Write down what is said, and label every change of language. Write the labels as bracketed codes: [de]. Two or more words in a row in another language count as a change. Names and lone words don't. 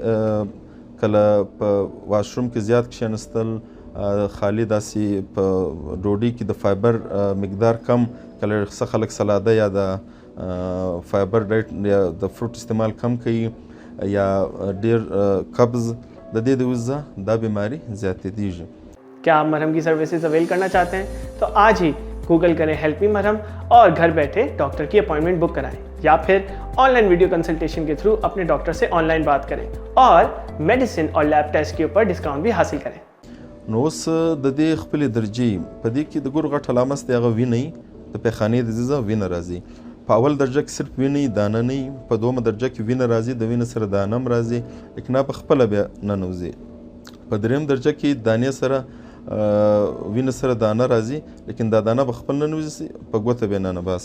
[ps] کله په واشروم کې زیات کښېنستل خالي داسې په ډوډۍ کې د فایبر مقدار کم کله څه خلک سلاده یا د [en] fiber diet [ps] یا د فروټ استعمال کم کوي یا ډیر قبض د دې د وجه دا بیماری زیاتېږي. [ur] کیا آپ مرہم کی [en] services avail [ur] کرنا چاہتے ہیں تو آج ہی گوگل کریں [en] help me [ur] مرہم اور گھر بیٹھے ڈاکٹر کی اپوائنٹمنٹ بک کرائیں یا پھر [en] online video consultation [ur] کے تھرو اپنے ڈاکٹر سے آن لائن بات کریں اور میڈیسن اور [en] lab test [ur] کے اوپر ڈسکاؤنٹ بھی حاصل کریں. [ps] نو اوس د دې خپلې درجې په دې کې د ګورو غټ علامه دی هغه وینئ د پیخانې د ځیزه وینه راځي. په اول درجه کې صرف وینئ دانه نه وي. په دومه درجه کې وینه راځي د وینې سره دانه هم راځي لیکن په خپله بیا ننوځي. په دریم درجه کې دانې سره وینه سره دانه راځي لیکن دا دانه به خپل ننوځي په ګوته بیا ننباسي.